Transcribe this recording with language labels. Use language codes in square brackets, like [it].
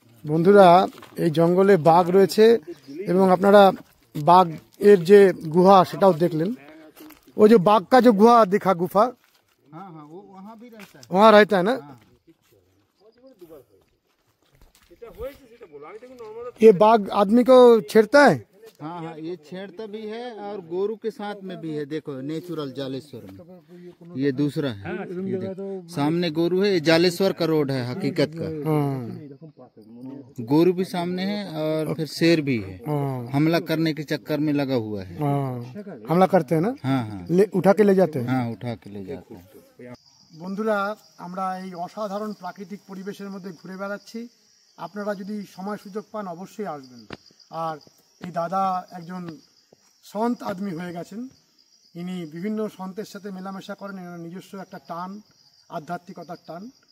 [bn] বন্ধুরা, এই জঙ্গলে বাঘ রয়েছে এবং আপনারা বাঘ এর যে গুহা সেটাও দেখলেন। [hi] वो जो बाघ का जो गुहा दिखा, गुफा, हाँ, वो वहाँ भी रहता है। वहाँ रहता है ना? ये बाघ आदमी को छेड़ता है? हाँ, ये छेड़ता भी है और गोरू के साथ में भी है। देखो, नेचुरल जालेश्वर में ये दूसरा है। ये देखो, सामने गोरू है। ये जालेश्वर का रोड है हकीकत का। गोरू भी सामने है और फिर शेर भी है। हमला करने के चक्कर में लगा हुआ है। हमला करते हैं ना? हाँ, उठा के ले जाते हैं। हाँ, उठा के ले जाते हैं। [bn] বন্ধুরা, আমরা এই অসাধারণ প্রাকৃতিক পরিবেশের মধ্যে ঘুরে বেড়াচ্ছি। আপনারা যদি সময় সুযোগ পান অবশ্যই আসবেন। আর এই দাদা একজন [hi] সন্ত আদমি [bn] হয়ে গেছেন। ইনি বিভিন্ন সন্তের সাথে মেলামেশা করেন। এনার নিজস্ব একটা টান, আধ্যাত্মিকতার টান।